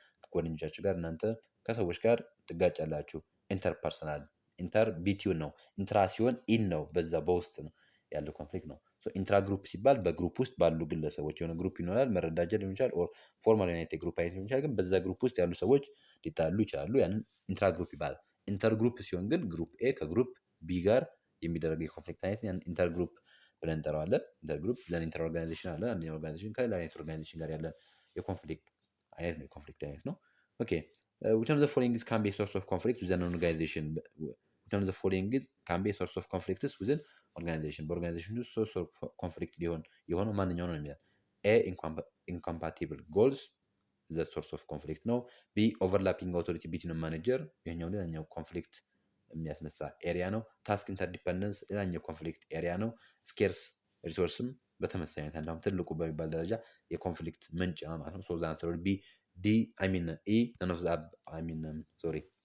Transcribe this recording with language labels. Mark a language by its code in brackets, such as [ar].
[am] ከጓደኞቻችሁ ጋር እናንተ ከሰዎች ጋር ትጋጫላችሁ። ኢንተርፐርሰናል ኢንተር ቢቲውን ነው። ኢንትራ ሲሆን ኢን ነው፣ በዛ በውስጥ ነው ያለው ኮንፍሊክት ነው። ኢንትራ ግሩፕ ሲባል በግሩፕ ውስጥ ባሉ ግለሰቦች የሆነ ግሩፕ ይኖራል። መረዳጃ ሊሆን ይችላል፣ ኦር ፎርማል ዩናይት ግሩፕ አይነት ሊሆን ይችላል። ግን በዛ ግሩፕ ውስጥ ያሉ ሰዎች ሊጣሉ ይችላሉ። ያንን ኢንትራ ግሩፕ ይባላል። ኢንተር ግሩፕ ሲሆን ግን ግሩፕ ኤ ከግሩፕ ቢ ጋር የሚደረግ የኮንፍሊክት አይነት ያን ኢንተር ግሩፕ ብለን እንጠራዋለን። ኢንተር ግሩፕ ለን ኢንተር ኦርጋናይዜሽን አለ። አንድ ኦርጋናይዜሽን ከሌላ አይነት ኦርጋናይዜሽን ጋር ያለ የኮንፍሊክት አይነት ነው። የኮንፍሊክት አይነት ነው። ኦኬ [en] which one of the following can be a source of conflict within an organization? which one of the following can be a source of conflicts within organization? [am] በኦርጋናይዜሽን ውስጥ source of conflict የሆነው ማንኛው ነው የሚላል። ኤ incompatible goals the source of conflict ነው። ቢ overlapping authority between manager ይሄኛው ሌላኛው ኮንፍሊክት የሚያስነሳ ኤሪያ ነው። ታስክ ኢንተርዲፐንደንስ ሌላኛው ኮንፍሊክት ኤሪያ ነው። ስኬርስ ሪሶርስም በተመሳሳይ አይነት አንዳም ትልቁ በሚባል ደረጃ የኮንፍሊክት ምንጭ ነው ማለት ነው። [en] ሶ ዘ አንሰር ዊል ቢ ዲ አይ ሚን ኢ ነን ኦፍ ዘ አይ ሚን ሶሪ